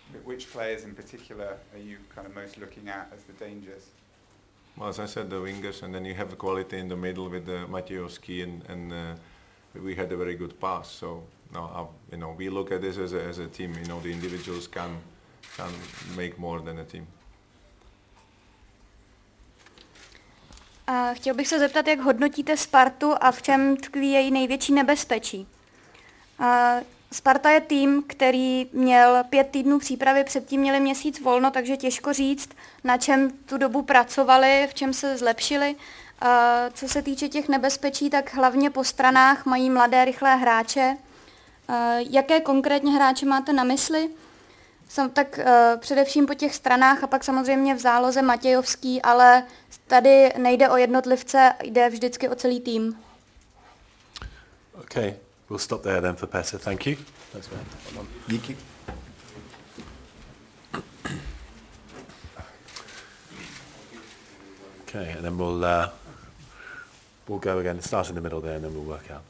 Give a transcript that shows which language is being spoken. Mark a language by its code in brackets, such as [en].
[en] Which players in particular are you kind of most looking at as the dangers? Well, as I said, the wingers, and then you have quality in the middle with Matejovský and we had a very good pass. So now we look at this as a team. The individuals can make more than a team. [cs] Chtěl bych se zeptat, jak hodnotíte Spartu a v čem tkví její největší nebezpečí. Sparta je tým, který měl 5 týdnů přípravy, předtím měli měsíc volno, takže těžko říct, na čem tu dobu pracovali, v čem se zlepšili. Co se týče těch nebezpečí, tak hlavně po stranách mají mladé, rychlé hráče. Jaké konkrétně hráče máte na mysli? Tak především po těch stranách a pak samozřejmě v záloze Matejovský, ale tady nejde o jednotlivce, jde vždycky o celý tým. [en] Okay, we'll stop there then for Petr. Thank you. [cs] Díky. [en] Okay, and then we'll go again. Start in the middle there, and then we'll work out.